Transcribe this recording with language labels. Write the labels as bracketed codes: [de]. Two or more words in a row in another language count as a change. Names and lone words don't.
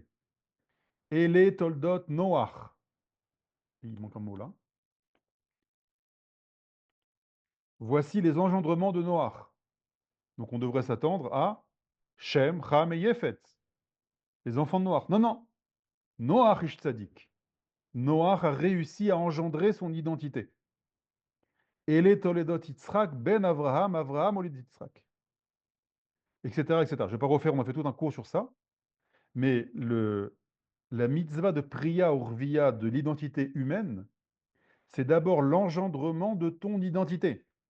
[he] אלה תולדות נח. [fr] Il manque un mot là. Voici les engendrements de Noach. Donc on devrait s'attendre à Shem, Ham et Yefet, les enfants de Noach. Non, non. [he] נח איש צדיק. [fr] Noach a réussi à engendrer son identité. [he] אלה תולדות יצחק בן אברהם, אברהם הוליד יצחק. [fr] Etc., etc. Je ne vais pas refaire, on a fait tout un cours sur ça. Mais la mitzvah de [he] פריה ורביה [fr] de l'identité humaine, c'est d'abord l'engendrement de ton identité.